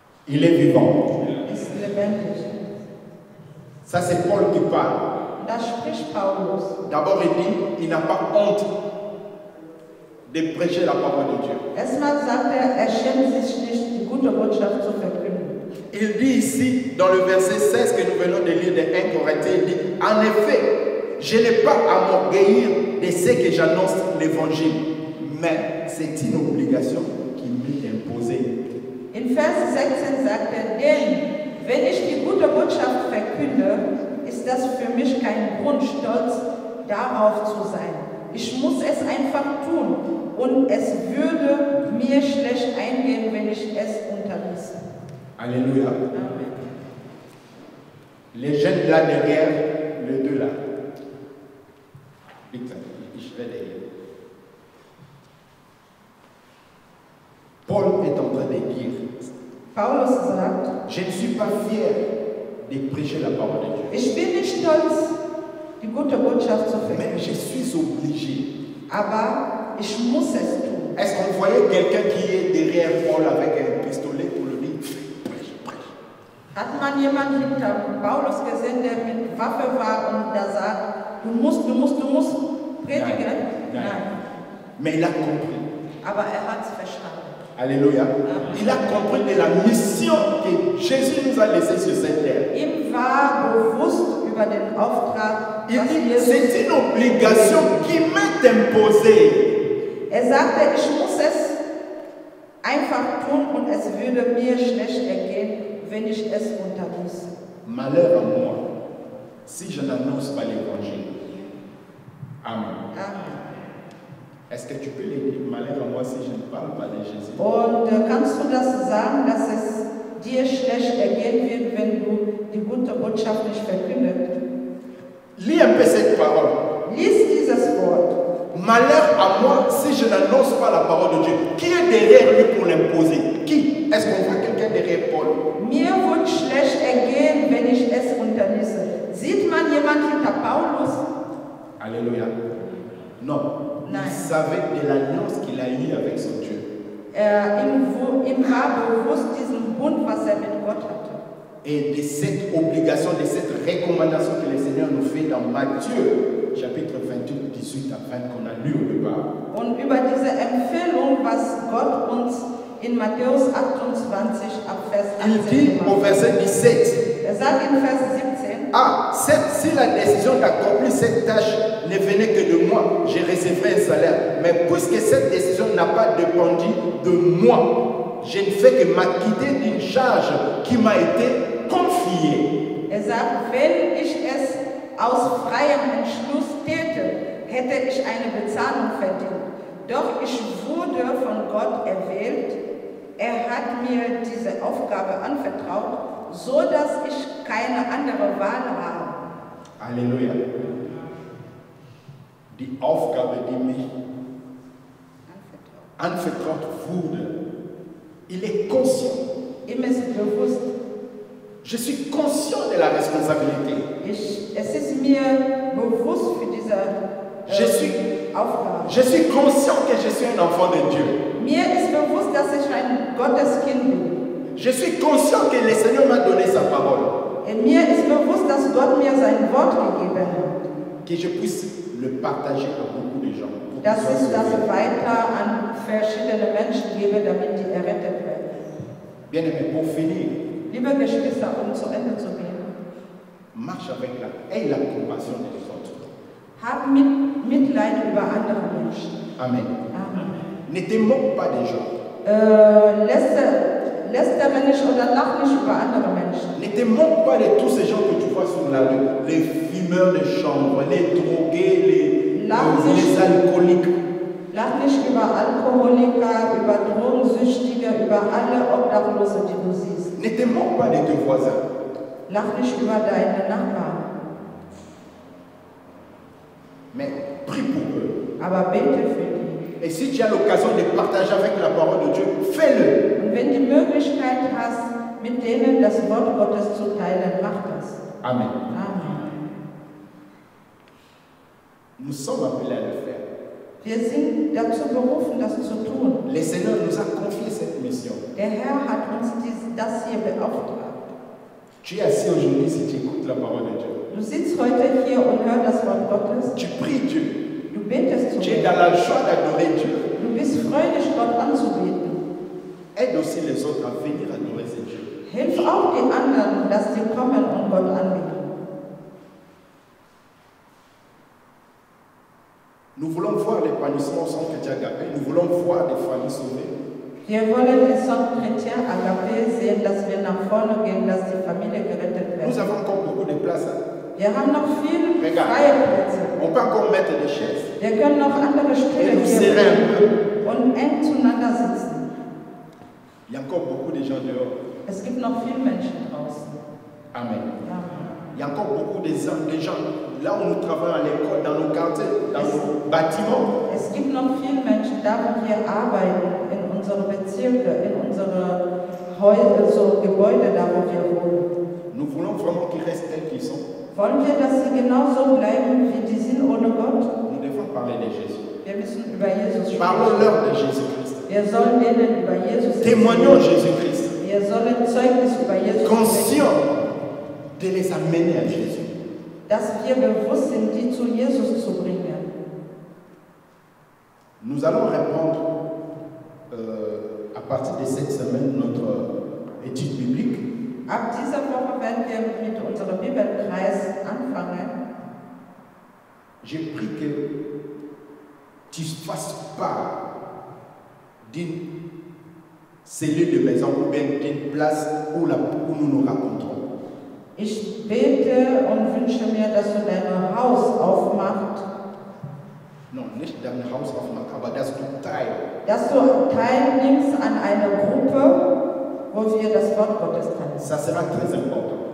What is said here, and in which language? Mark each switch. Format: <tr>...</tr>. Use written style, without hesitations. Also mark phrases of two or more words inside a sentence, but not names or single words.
<fr>Il est vivant.</fr> <de>ist lebendig.</de> <fr>Ça, c'est Paul qui parle.</fr> <de>Da spricht Paulus.</de> <fr>D'abord, il dit, il n'a pas honte de prêcher la parole de Dieu.</fr> <de>Erstmal sagt er schämt sich nicht, die gute Botschaft zu verkünden.</de> <fr>Il dit ici, dans le verset 16 que nous venons de lire de 1 Corinthiens, il dit, en effet, je n'ai pas à m'orgueillir de ce que j'annonce l'évangile, mais c'est une obligation qui m'est imposée.</fr> <de>In Vers 16 sagt er, denn wenn ich die gute Botschaft verkünde, ist das für mich kein Grund, stolz darauf zu sein. Ich muss es einfach tun und es würde mir schlecht eingehen, wenn ich es unterließe.</de> <fr>Alléluia. Amen. Les jeunes là derrière, les deux là. Vite, je vais les lire. Paul est en train de dire,</fr> <de>Paulus sagt,</de> <fr>je ne suis pas fier de prêcher la parole de Dieu.</fr> <de>ich bin nicht stolz, die gute Botschaft zu</de> <fr>Mais</fr> <de>verkünden,</de> <fr>je suis obligé.</fr> <de>aber ich muss es tun.</de> <fr>Est-ce qu'on voyait quelqu'un qui est derrière Paul avec un pistolet pour le dire, prêche, prêche.</fr> <de>Hat man jemanden hinter Paulus gesehen, der mit Waffe war und der sagt, du musst predigen? Nein.</de> <fr>Mais il a compris.</fr> <de>Aber er hat es verstanden.</de> <fr>Alléluia. Il a compris de la mission que Jésus nous a laissée sur cette terre.</fr> <de>Ihm war bewusst über den Auftrag,</de> <fr>Il</fr> <de>dass</de> <fr>dit,</fr> <de>Jesus,</de> <fr>c'est une obligation qui m'est imposée.</fr> <de>er sagte, ich muss es einfach tun und es würde mir schlecht ergehen, wenn ich es unterließe.</de> <fr>Malheur à moi si je n'annonce pas l'évangile. Amen. Amen. Est-ce que tu peux le dire? Malheur à moi si je ne parle pas de Jésus.</fr> <de>Und kannst du das sagen, dass es dir schlecht ergehen wird, wenn du die gute Botschaft nicht verkündet?</de> <fr>Lis un peu cette parole.</fr> <de>Lies dieses Wort.</de> <fr>Malheur à moi si je n'annonce pas la parole de Dieu. Qui est derrière lui pour l'imposer? Qui? Est-ce qu'on voit quelqu'un derrière Paul?</fr> <de>Mir wird schlecht ergehen, wenn ich es unterließe. Sieht man jemand hinter Paulus?</de> <fr>Alléluia. Non.</fr> <de>Nein.</de> <fr>Il savait de l'alliance qu'il a eue avec son Dieu.</fr> <de>Ihm war bewusst diesen Bund, was er mit Gott hatte.</de> <fr>Et de cette obligation, de cette recommandation que le Seigneur nous fait dans Matthieu, chapitre 28, 18 à 20, qu'on a lu au départ.</fr> <de>Und über diese Empfehlung, was Gott uns in Matthäus 28 ab Vers</de> <fr>Il</fr> <de>18</de> <fr>dit au</fr> <de>macht.</de> <fr>verset 17,</fr> <de>Er sagt in Vers 17,</de> <fr>ah, si la décision d'accomplir cette tâche ne venait que de moi, je recevrais un salaire. Mais puisque cette décision n'a pas dépendu de moi, je ne fais que m'acquitter d'une charge qui m'a été confiée.</fr> <de>er sagt, wenn ich es aus freiem Entschluss täte, hätte ich eine Bezahlung verdient. Doch ich wurde von Gott erwählt. Er hat mir diese Aufgabe anvertraut, so dass ich keine andere Wahl habe. Alléluia. Die Aufgabe, die mich anvertraut wurde,</de> <fr>il est conscient.</fr> <de>Ihm ist bewusst,</de> <fr>Je suis conscient de la responsabilité.</fr> <de>es ist mir bewusst für diese Aufgabe.</de> <fr>Je suis conscient que je suis un enfant de Dieu.</fr> <de>Mir ist bewusst, dass ich ein Gotteskind bin.</de> <fr>Je suis conscient que le Seigneur m'a donné sa parole.</fr> <de>Mir ist bewusst, dass Gott mir sein Wort gegeben hat.</de> <fr>Que je puisse le partager à beaucoup de gens.</fr> <de>Dass ich das weiter an verschiedene Menschen gebe, damit die errettet werden.</de> <fr>Bien aimé, pour finir,</fr> <de>Liebe Geschwister, um zu Ende zu gehen,</de> <fr>marche avec aie la compassion des autres.</fr> <de>hab Mitleid über andere Menschen.</de> <fr>Amen.</fr> <de>Amen.</de> <fr>Ne te moque pas des gens.</fr> <de>Lästere nicht oder lach nicht über andere Menschen.</de> <fr>Ne te moque pas de tous ces gens que tu vois sur la rue, les fumeurs de chambre, les drogués, les alcooliques.</fr> <de>Lach nicht über Alkoholiker, über Drogensüchtige, über alle Obdachlose, die du siehst.</de> <fr>Ne te moque pas de tes voisins.</fr> <de>Lach nicht über deine Nachbarn,</de> <fr>Mais prie pour eux.</fr> <de>aber bete für die.</de> <fr>Et si tu as l'occasion de partager avec la parole de Dieu, fais-le.</fr> <de>Und wenn du die Möglichkeit hast, mit denen das Wort Gottes zu teilen, mach das.</de> <fr>Amen.</fr> <de>Amen.</de> <fr>Nous sommes appelés à le faire.</fr> <de>Wir sind dazu berufen, das zu tun.</de> <fr>Le Seigneur nous a confié cette mission.</fr> <de>Der Herr hat uns das hier beauftragt.</de> <fr>Tu es assis aujourd'hui si tu écoutes la parole de Dieu.</fr> <de>Du sitzt heute hier und hörst das Wort Gottes.</de> <fr>Tu pries Dieu.</fr> <de>Du betest zu</de> <fr>Tu es</fr> <de>Gott.</de> <fr>dans la joie d'adorer Dieu.</fr> <de>Du bist freudig, Gott anzubeten.</de> <fr>Aide aussi les autres à venir adorer ce Dieu.</fr> <de>Hilf auch die anderen, dass sie kommen und Gott anbeten.</de> <fr>Nous voulons voir l'épanouissement au centre chrétien Agapé. Nous voulons voir des familles sauvées.</fr> <de>Wir wollen im Centre Chrétien Agapé sehen, dass wir nach vorne gehen, dass die Familie gerettet</de> <fr>Nous</fr> <de>wird.</de> <fr>avons encore beaucoup de places.</fr> <de>Wir haben noch viele</de> <fr>Regarde.</fr> <de>freie Plätze.</de> <fr>On peut encore mettre des chaises.</fr> <de>Wir können noch andere</de> <fr>Et</fr> <de>Stühle</de> <fr>nous</fr> <de>hier</de> <fr>serrer un peu.</fr> <de>und eng zueinander sitzen.</de> <fr>Il y a encore beaucoup de gens dehors.</fr> <de>Es gibt noch viele Menschen draußen.</de> <fr>Amen.</fr> <de>Ja.</de> <fr>Il y a encore beaucoup de gens, là où nous travaillons à l'école, dans nos quartiers, dans nos bâtiments.</fr> <de>Es gibt noch viele Menschen, da wo wir arbeiten, in unsere Bezirke, in unsere Gebäude, da wo wir wohnen.</de> <fr>Nous voulons vraiment qu'ils restent tels qu'ils sont.</fr> <de>Wollen wir, dass sie genauso bleiben, wie die sind ohne Gott?</de> <fr>Nous devons parler de Jésus.</fr> <de>Wir müssen über Jesus sprechen.</de> <fr>Parlons-leur de Jésus-Christ.</fr> <de>Wir sollen denen über Jesus</de> <fr>Témoignons</fr> <de>erzählen.</de> <fr>Jésus-Christ.</fr> <de>Wir sollen Zeugnis über Jesus sprechen.</de> <fr>Conscients de les amener à Jésus.</fr> <de>Dass wir bewusst sind, die zu Jesus zu bringen.</de> <fr>Nous allons répondre à partir de cette semaine notre étude biblique.</fr> <de>Ab dieser Woche werden wir mit unserem Bibelkreis anfangen.</de> <fr>J'ai pris que tu fasses part d'une cellule de maison ou bien d'une place où nous nous rencontrons.</fr> <de>Ich bete und wünsche mir, dass du dein Haus aufmachst, Non, nicht dein Haus aufmachen, aber dass du teilst. dass du teilnimmst an einer Gruppe, wo wir das Wort Gottes teilen.</de> <fr>Ça sera très important.</fr>